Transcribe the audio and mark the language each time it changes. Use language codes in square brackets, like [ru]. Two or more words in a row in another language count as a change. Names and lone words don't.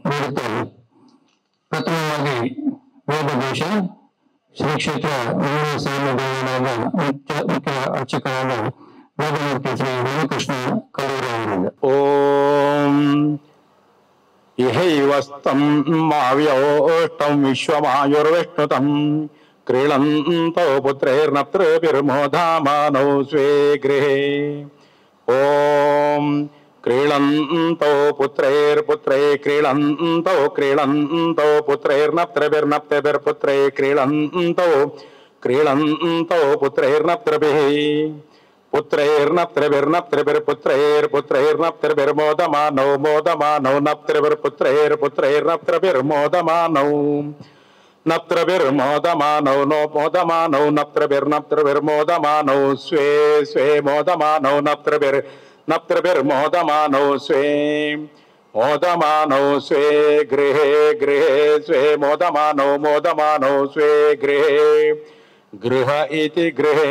[kn] ಕುರಿತು ಪ್ರಥಮವಾಗಿ ವೇದಘೋಷ ಶ್ರೀ ಕ್ಷೇತ್ರ ಸ್ವಾಮಿ ದೇವಾಲಯದ ಮುಖ್ಯ ಅರ್ಚಕರಾದ ವೇದಮೂರ್ತಿ ಶ್ರೀ ರಾಮಕೃಷ್ಣ ಕಲ್ಲೂರು ಅವರಿಂದ. [sa] ಓಂ ಇಹೈವಸ್ತಂ ಮಾವ್ಯೋಷ್ಟಂ ವಿಶ್ವಮಾಯುರ್ವಿಷ್ಣುತಂ ಕ್ರೀಳಂತೋ ಪುತ್ರೈರ್ನತ್ರಭಿರ್ಮೋಧಾಮಾನೌ ಸ್ವೇ ಗೃಹೇ. ಓಂ ಕ್ರೀಳಂತೋ ಪುತ್ರೈರ್ಪುತ್ರೈ ಕ್ರೀಳಂತೋ ಕ್ರೀಳಂತೋ ಪುತ್ರೈರ್ನತ್ರಭಿರ್ನಪ್ತಭಿರ್ಪುತ್ರೈ ಕ್ರೀಳಂತೋ ಕ್ರೀಳಂತೋ ಪುತ್ರೈರ್ನತ್ರಭಿಃ पुत्रैर्नप्त्रभिर्नप्त्रभिर्पुत्रैर्पुत्रैर्नप्त्रभिर्मोदमानौ मोदमानौ नप्त्रभिर्पुत्रैर्पुत्रैर्नप्त्रभिर्मोदमानौ नप्त्रभिर्मोदमानौ नो मोदमानौ नप्त्रभिर्नप्त्रभिर्मोदमानौ स्वे स्वे मोदमानौ नप्त्रभिर्नप्त्रभिर्मोदमानौ स्वे मोदमानौ स्वे गृहे गृहे स्वे मोदमानौ मोदमानौ स्वे गृहे गृह इति गृहे.